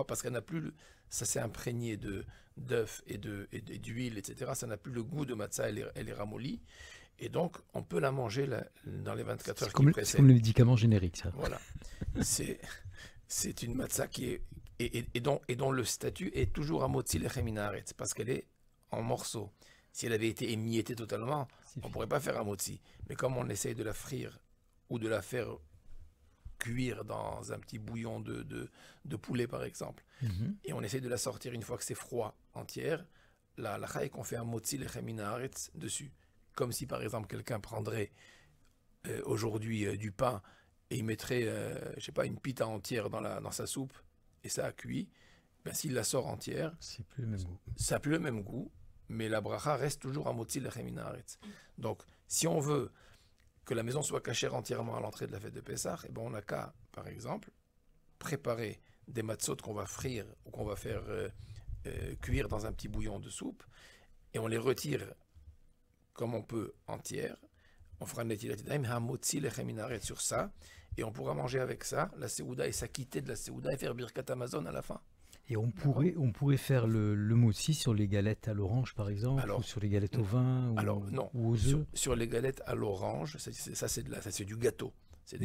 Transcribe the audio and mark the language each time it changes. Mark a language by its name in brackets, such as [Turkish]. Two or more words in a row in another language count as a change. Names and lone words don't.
[French] Parce qu'elle n'a plus, ça s'est imprégné d'œufs et d'huile, etc. Ça n'a plus le goût de matzah, elle est ramollie. Et donc, on peut la manger dans les 24 heures qui précèdent. C'est comme le médicament générique, ça. Voilà. C'est une matzah qui est, et dont le statut est toujours [Hebrew] המוציא לחם מן הארץ, [French] parce qu'elle est en morceaux. Si elle avait été émiettée totalement, on ne pourrait pas faire un motzi. Mais comme on essaye de la frire ou de la faire cuire dans un petit bouillon de poulet, par exemple, et on essaye de la sortir une fois que c'est froid entière, la halakha est qu'on fait un [Hebrew] מוציא לחם מן הארץ [French] dessus. Comme si, par exemple, quelqu'un prendrait aujourd'hui du pain et il mettrait, je sais pas, une pita entière dans sa soupe, et ça a cuit. Ben, s'il la sort entière, C'est plus le même goût. ça n'a plus le même goût, mais la bracha reste toujours un [Hebrew] מוציא לחם מן הארץ. [French] Donc, si on veut que la maison soit cachère entièrement à l'entrée de la fête de Pessah, eh ben on n'a qu'à, par exemple, préparer des matzot qu'on va frire ou qu'on va faire cuire dans un petit bouillon de soupe, et on les retire comme on peut entières. On fera un [Hebrew] נטילת ידיים, [French] un [Hebrew] מוציא לחם מן הארץ [French] sur ça, et on pourra manger avec ça la seouda et s'acquitter de la seouda et faire [Hebrew] ברכת המזון [French] à la fin. Et on pourrait faire le motzi sur les galettes à l'orange, par exemple, Alors, ou sur les galettes au vin, non, ou aux sur, œufs. sur les galettes à l'orange, ça c'est du gâteau. C'est des